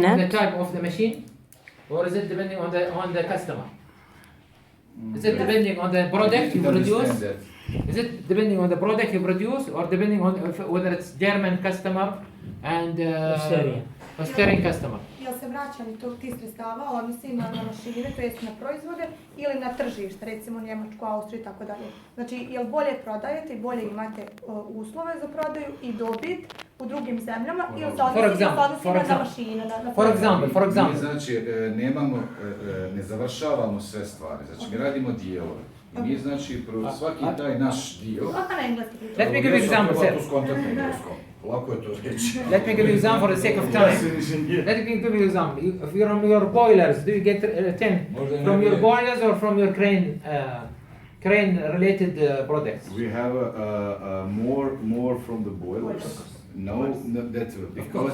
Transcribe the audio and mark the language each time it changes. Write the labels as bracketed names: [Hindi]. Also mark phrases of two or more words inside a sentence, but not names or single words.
[English] The on the net? type of the machine, or is it depending on the customer? Is it Yeah. depending on the I product you didn't produce? understand that. Is it depending on the product you produce, or depending on whether it's German customer and Australian customer? [Bosnian] Jel se vraćanje tih sredstava odnosi na mašine, to jest na proizvode ili na tržište, recimo Njemačku, Austriju i tako dalje? Znači, jel bolje prodajete i bolje imate uslove za prodaju i dobit u drugim zemljama ili se odnosi na mašine? [English] For example. [Bosnian] Mi znači ne završavamo sve stvari, znači mi radimo dijelove. I mi znači svaki taj naš dio. Na engleski pričam. [English] Let me give you example, sir. [Bosnian] Lako je to reći. [English] Let me give you example for the sake of time. Let me give you example. If you're on your boilers, do you get 10 from your boilers or from your crane related products? We have more from the boilers. No, that's because